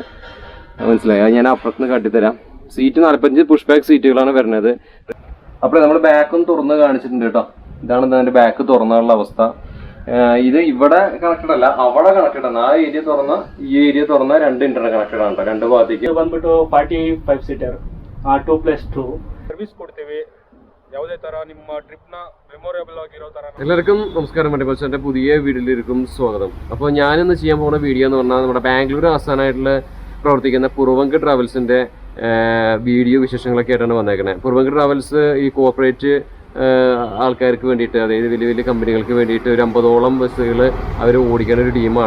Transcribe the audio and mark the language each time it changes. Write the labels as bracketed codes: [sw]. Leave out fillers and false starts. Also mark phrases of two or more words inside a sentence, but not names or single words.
[ml] മനസ്സിലായി. ഞാൻ അപ്പുറത്തുനിന്ന് കാട്ടിത്തരാം. സീറ്റ് 45 [en] push back [ml] സീറ്റുകളാണ് വരുന്നത്. അപ്പോൾ നമ്മൾ ബാക്കും തുറന്ന് കാണിച്ചിട്ടുണ്ട് കേട്ടോ. ഇതാണ് അതിൻ്റെ ബാക്ക് തുറന്നുള്ള അവസ്ഥ. ഇത് ഇവിടെ കണക്റ്റഡ് അല്ല, അവിടെ കണക്റ്റഡ് ആണ്. ആ ഏരിയ തുറന്ന ഈ ഏരിയ തുറന്ന രണ്ട് [en] internet connected [ml] ആണ് രണ്ട് ഭാഗത്തേക്ക്. [kn] ಬಂದ್ಬಿಟ್ಟು 45 ಸೀಟರ್ 2+2 ಸರ್ವಿಸ್ ಕೊಡ್ತೀವಿ. ಯಾವುದೇ ತರ ನಿಮ್ಮ ಟ್ರಿಪ್ ನ ಮೆಮೊರೇಬಲ್ ಆಗಿರೋ ತರ. [ml] എല്ലാവർക്കും നമസ്കാരം. വണ്ടി ബസ്സിന്റെ പുതിയ വീഡിയോയിലേക്കും സ്വാഗതം. അപ്പോൾ ഞാനിന്ന് ചെയ്യാൻ പോകുന്ന വീഡിയോ എന്ന് പറഞ്ഞാൽ നമ്മുടെ ബാംഗ്ലൂർ ആസ്ഥാനമായിട്ടുള്ള പ്രവർത്തിക്കുന്ന പൂർവങ്ക് ട്രാവൽസിന്റെ വീഡിയോ വിശേഷങ്ങളൊക്കെ ആയിട്ടാണ് വന്നേക്കുന്നത്. പൂർവങ്ക് ട്രാവൽസ് ഈ കോർപ്പറേറ്റ് ആൾക്കാർക്ക് വേണ്ടിയിട്ട്, അതായത് വലിയ വലിയ കമ്പനികൾക്ക് വേണ്ടിയിട്ട് ഒരു 50ഓളം ബസ്സുകൾ അവർ ഓടിക്കുന്ന ഒരു ടീമാണ്.